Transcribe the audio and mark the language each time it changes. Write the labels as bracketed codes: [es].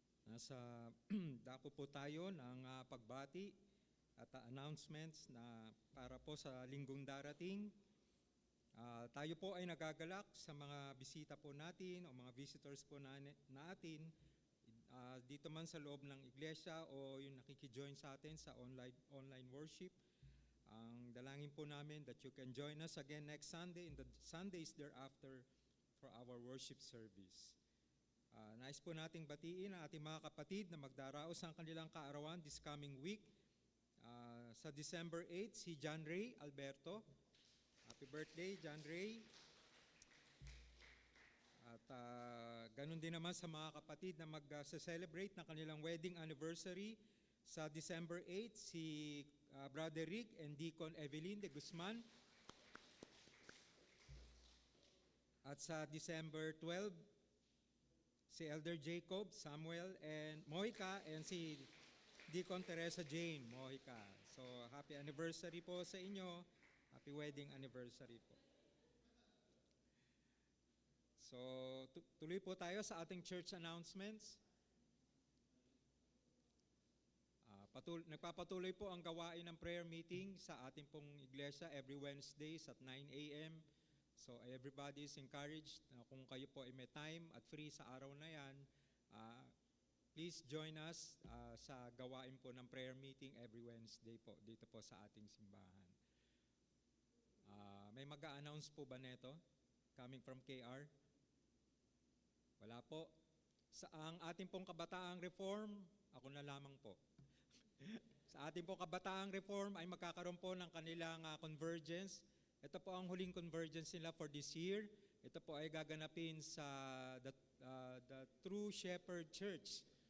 [tl] Nasa dako po tayo ng pagbati at announcements na para po sa linggong darating. Tayo po ay nagagalak sa mga bisita po natin o mga visitors po natin dito man sa loob ng iglesia o yung nakikijoin sa atin sa online worship. Ang dalangin po namin [en] that you can join us again next Sunday and the Sundays thereafter for our worship service. [tl] Nais po nating batiin ang ating mga kapatid na magdaraos ang kanilang kaarawan [en] this coming week. [tl] Sa December 8, si John Ray Alberto. [en] Happy birthday, [tl] John Ray. At ganun din naman sa mga kapatid na mag-celebrate ng kanilang wedding anniversary. Sa December 8, si Brother Rick and Deacon Evelyn de Guzman. At sa December 12, si Elder Jacob, Samuel, and Mohica, and si Deacon Teresa Jane Mohica. [en] So, happy anniversary [tl] po sa inyo. [en] Happy wedding anniversary po. [tl] So, tuloy po tayo sa ating church announcements. Nagpapatuloy po ang gawain ng prayer meeting sa ating pong iglesia [en] every Wednesdays at 9 a.m. So everybody is encouraged [tl] na kung kayo po ay may time at free sa araw na yan, [en] please join us [tl] sa gawain po ng prayer meeting every Wednesday po dito po sa ating simbahan. May mag-a-announce po ba neto coming from KR? Wala po. Sa ang ating pong kabataang reform, ako na lamang po. Sa ating pong kabataang reform ay magkakaroon po ng kanilang convergence. Ito po ang huling convergence nila [en] for this year. [tl] Ito po ay gaganapin sa the True Shepherd Church.